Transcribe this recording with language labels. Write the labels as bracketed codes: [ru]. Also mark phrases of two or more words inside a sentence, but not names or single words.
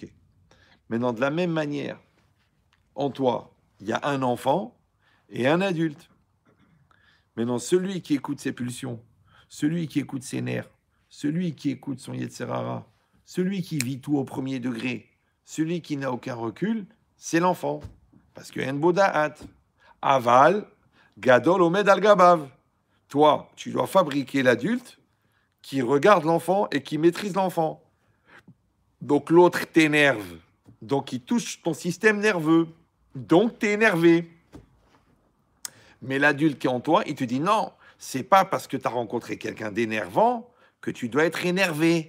[fr] Maintenant, de la même manière, en toi, il y a un enfant et un adulte. Maintenant, celui qui écoute ses pulsions, celui qui écoute ses nerfs, celui qui écoute son Yetzerara, celui qui vit tout au premier degré, celui qui n'a aucun recul, c'est l'enfant. Parce que [he] אין בו דעת, אבל גדול עומד על גביו. [fr] Toi, tu dois fabriquer l'adulte qui regarde l'enfant et qui maîtrise l'enfant. Donc l'autre t'énerve. Donc il touche ton système nerveux. Donc, tu es énervé. Mais l'adulte qui est en toi, il te dit non, c'est pas parce que tu as rencontré quelqu'un d'énervant que tu dois être énervé.